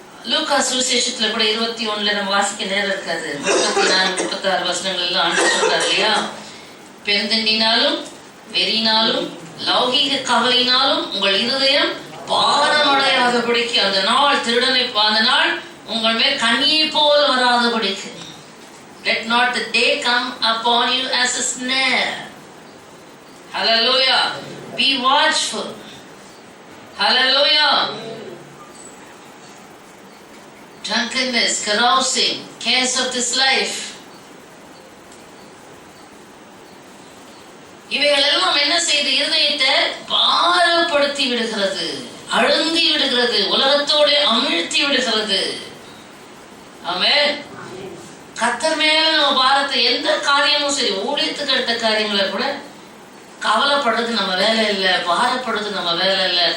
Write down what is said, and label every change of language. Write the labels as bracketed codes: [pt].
[ta] லூக்கா சுவிசேஷத்துல கூட 21 நம்ம வாசிக்க நேரம் இருக்காது. 34, 36 வசனங்கள் எல்லாம் ஆண்டு சொல்றாரு இல்லையா? பெருந்தண்டினாலும் வெறினாலும் லௌகீக கவலையினாலும் உங்கள் இருதயம் பாரமடையாதபடிக்கு அந்த நாள் திருடனை அந்த நாள் உங்கள் மேல் கண்ணியை போல வராதபடிக்கு. [en] Let not the day come upon you as a snare. Hallelujah. Be watchful. Hallelujah. Drunkenness, carousing, cares of this life. [ta] இவைகள் எல்லாம் என்ன செய்து இருதயத்தை பாரப்படுத்தி விடுகிறது, அழுந்தி விடுகிறது, உலகத்தோடு அமிழ்த்தி விடுகிறது. ஆமென். கர்த்தர் மேல நம்ம பாரத்தை, எந்த காரியமும் சரி, ஊழியத்துக்கு அடுத்த காரியங்களை கூட கவலைப்படுறது நம்ம வேலை இல்லை, பாரப்படுறது நம்ம வேலை இல்லை.